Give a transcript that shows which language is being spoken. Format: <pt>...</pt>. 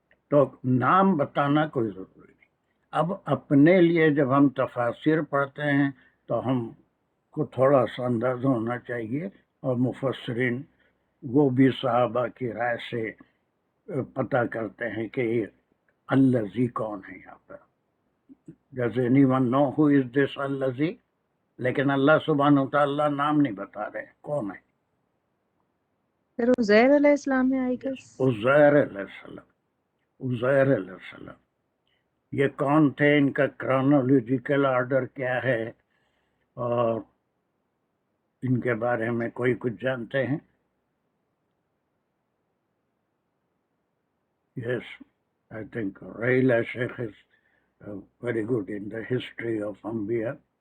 <hi>तो नाम बताना कोई ज़रूरी नहीं। अब अपने लिए जब हम तफासिर पढ़ते हैं तो हमको थोड़ा सा अंदाज़ा होना चाहिए, और मुफस्सिरीन वो भी सहाबा की राय से पता करते हैं कि अल्लज़ी कौन है यहाँ पर।</hi> <en>Does anyone know who is this अल्लज़ी?</en> <hi>लेकिन अल्लाह सुब्हानहू तआला नाम नहीं बता रहे कौन है। फिर उज़ैर अलैहिस्सलाम है,</hi> <en>I guess.</en> <hi>उज़ैर अलैहिस्सलाम, उज़ैर अलैहिस्सलाम ये कौन थे, इनका क्रोनोलॉजिकल ऑर्डर क्या है और इनके बारे में कोई कुछ जानते हैं?</hi> <en>Yes, I think Raila Sheikh is very good in the history of Anbiya.</en>